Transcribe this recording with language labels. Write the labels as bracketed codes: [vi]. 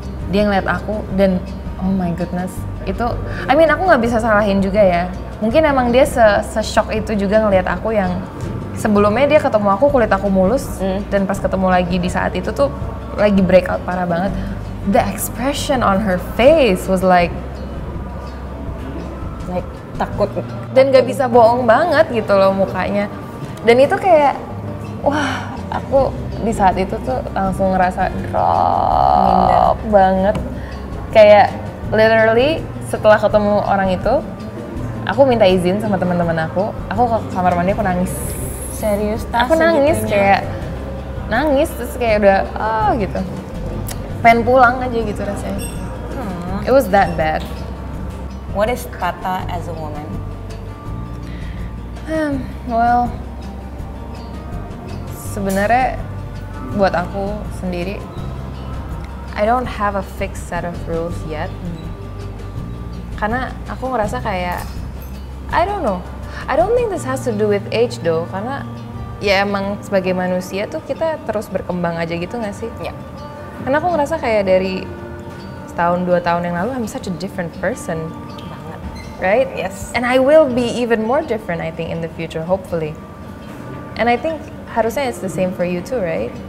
[id] Dia ngeliat aku dan [en] oh my goodness, [id] itu aku nggak bisa salahin juga ya. Mungkin emang dia se-shock itu juga ngeliat aku yang sebelumnya dia ketemu aku kulit aku mulus dan pas ketemu lagi di saat itu tuh lagi breakout parah banget. [en] The expression on her face was like [id] takut. Dan gak bisa bohong banget gitu loh mukanya. Dan itu kayak, wah aku di saat itu tuh langsung ngerasa drop banget. Kayak literally setelah ketemu orang itu, aku minta izin sama teman-teman aku ke kamar mandi, aku nangis. Serius? Aku nangis kayak nangis terus kayak udah gitu. Pengen pulang aja gitu rasanya. [en] It was that bad. What is Tata as a woman? Well, [id] sebenarnya buat aku sendiri, [en] I don't have a fixed set of rules yet. [id] Karena aku ngerasa kayak, [en] I don't know. I don't think this has to do with age though. [id] Karena ya emang sebagai manusia tuh kita terus berkembang aja gitu gak sih? Ya. Karena aku ngerasa kayak dari setahun 2 tahun yang lalu [en] I'm such a different person. [id] Banget. [en] Right? Yes. And I will be even more different I think in the future, hopefully. And I think [id] harusnya [en] it's the same for you too, right?